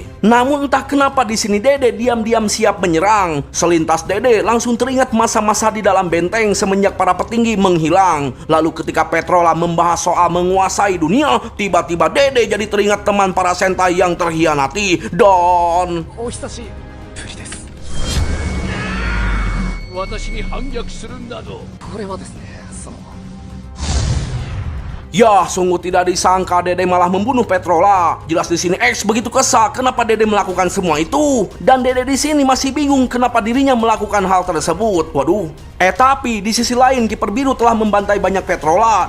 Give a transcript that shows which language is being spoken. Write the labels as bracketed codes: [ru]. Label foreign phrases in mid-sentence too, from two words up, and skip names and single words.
[id] Namun entah kenapa di sini Dede diam-diam siap menyerang. Selintas Dede langsung teringat masa-masa di dalam benteng semenjak para petinggi menghilang. Lalu ketika Petrola membahas soal menguasai dunia, tiba-tiba Dede jadi teringat teman para Sentai yang terhianati. Dan [ja] お久しぶりです。私に反逆するなど、これはですね、 [id] ya, sungguh tidak disangka Dede malah membunuh Petrola. Jelas di sini X begitu kesal kenapa Dede melakukan semua itu. Dan Dede di sini masih bingung kenapa dirinya melakukan hal tersebut. Waduh. Tapi di sisi lain kiper biru telah membantai banyak Petrola.